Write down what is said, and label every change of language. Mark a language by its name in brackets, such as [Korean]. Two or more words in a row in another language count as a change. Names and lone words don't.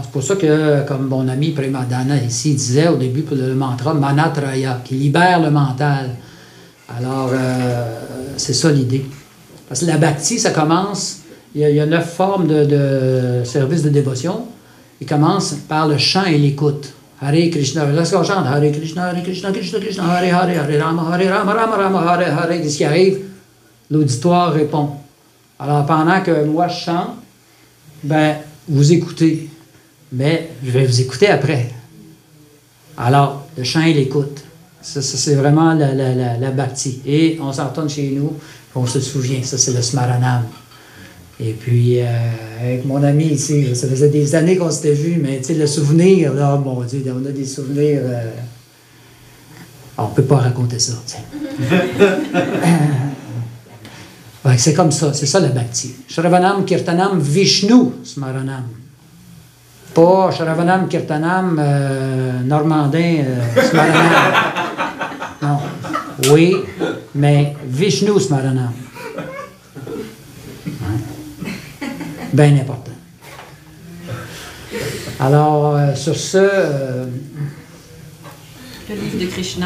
[French] C'est pour ça que, comme mon ami Premadana ici disait au début pour le mantra, Manatraya, qui libère le mental. Alors, c'est ça l'idée. Parce que la bhakti, ça commence, il y a 9 formes de service de dévotion. Il commence par le chant et l'écoute. [Sanskrit] Hare Krishna, [French] lorsqu'on chante [Sanskrit] Hare Krishna, Krishna Krishna, Hare Hare, Hare Rama, Rama Rama, Hare Hare, [French] qu'est-ce qui arrive? L'auditoire répond. Alors, pendant que moi je chante, ben, vous écoutez. Mais je vais vous écouter après. Alors, le chant et l'écoute. Ça c'est vraiment la bhakti. Et on s'en retourne chez nous, on se souvient. Ça, c'est le smaranam. Et puis, avec mon ami ici, ça faisait des années qu'on s'était vus, mais tu sais, le souvenir, là, mon Dieu, on a des souvenirs. On ne peut pas raconter ça, tu sais. Ouais, c'est comme ça, c'est ça le bhakti. [Sanskrit] Shravanam Kirtanam Vishnu Smaranam. Pas Shravanam Kirtanam Normandin Smaranam. [French] Non. Oui, mais [Sanskrit] Vishnu Smaranam. [French] Bien important. Alors, sur ce... Le livre de Krishna.